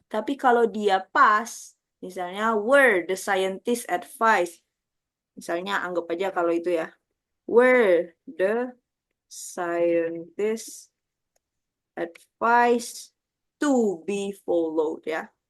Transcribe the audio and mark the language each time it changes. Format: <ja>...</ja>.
<id>Tapi kalau dia past, misalnya</id> <en>were the scientist advice.</en> <id>Misalnya anggap aja kalau itu ya.</id> <en>Were the scientist advice to be followed ya.</en>